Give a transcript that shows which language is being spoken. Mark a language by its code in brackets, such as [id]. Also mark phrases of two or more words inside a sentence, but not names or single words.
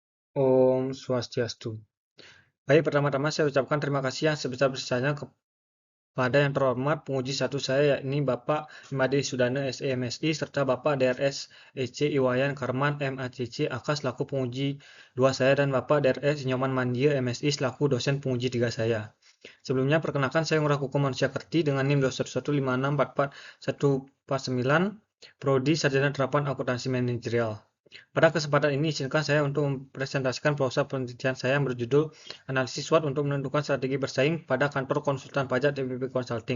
[ban] Om Swastiastu. [id] Baik, pertama-tama saya ucapkan terima kasih yang sebesar-besarnya kepada yang terhormat penguji satu saya, yakni Bapak Imade Sudana SEMSI, serta Bapak DRS EC Iwayan Karman MACC AK selaku penguji dua saya, dan Bapak DRS Nyoman Mandia MSI selaku dosen penguji tiga saya. Sebelumnya, perkenalkan saya Ngurah Hukum Manusia Kerti dengan NIM 21156444149, Prodi Sarjana Terapan Akuntansi Manajerial. Pada kesempatan ini, izinkan saya untuk mempresentasikan proposal penelitian saya yang berjudul Analisis SWOT untuk menentukan strategi bersaing pada kantor konsultan pajak TPP Consulting.